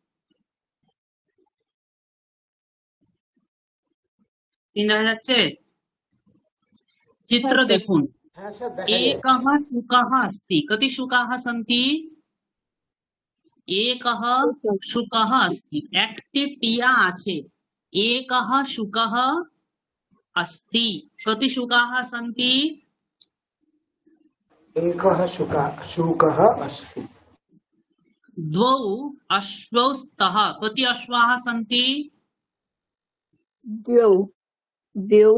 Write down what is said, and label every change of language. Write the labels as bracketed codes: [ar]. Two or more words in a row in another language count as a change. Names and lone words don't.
[bn] স্ক্রিন দেখা যাচ্ছে, চিত্র হ্যাঁ স্যার। দেখুন। হ্যাঁ স্যার দেখা যাচ্ছে। [sa] एकः शुकः अस्ति, कति शुकाः सन्ति, एकः शुकः अस्ति, [bn] একটি টিয়া আছে, [sa] एकः शुकः अस्ति, कति शुकाः सन्ति, एकः शुकः अस्ति। द्वौ अश्वौ स्तः, कति अश्वाः सन्ति, द्वौ द्वौ